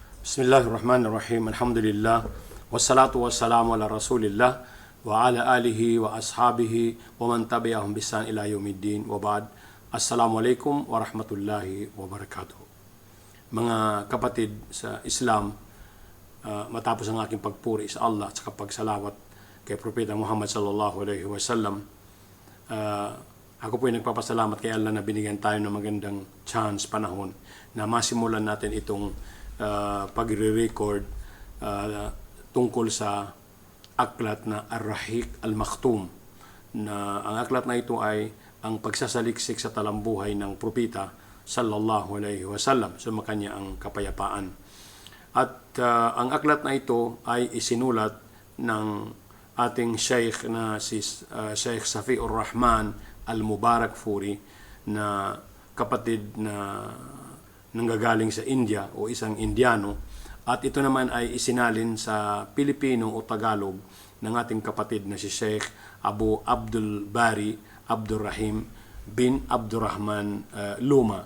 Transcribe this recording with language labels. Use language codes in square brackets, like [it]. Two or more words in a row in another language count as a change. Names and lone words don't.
[ar] بسم الله الرحمن الرحيم. الحمد لله. والصلاة والسلام على رسول الله وعلى آله وأصحابه ومن تبعهم بإحسان إلى يوم الدين وبعد. السلام عليكم ورحمة الله وبركاته. [tl] Mga kapatid sa Islam, matapos ang aking pagpuri sa Allah at sa pagsalawat kay Propeta Muhammad [ar] صلى الله عليه وسلم, [tl] ako po ay nagpapasalamat kay Allah na binigyan tayo ng magandang chance, panahon na masimulan natin itong pagre-record tungkol sa aklat na Ar-Rahiq Al-Maktum, na ang aklat na ito ay ang pagsasaliksik sa talambuhay ng propeta [ar] صلى الله عليه وسلم, [tl] sumakanya ang kapayapaan. At ang aklat na ito ay isinulat ng ating Sheikh na si Sheikh Safiur Rahman Al-Mubarakfuri, na kapatid na nanggagaling sa India o isang Indiano, at ito naman ay isinalin sa Pilipino o Tagalog ng ating kapatid na si Sheikh Abu Abdul Bari Abdurrahim bin Abdurrahman Luma.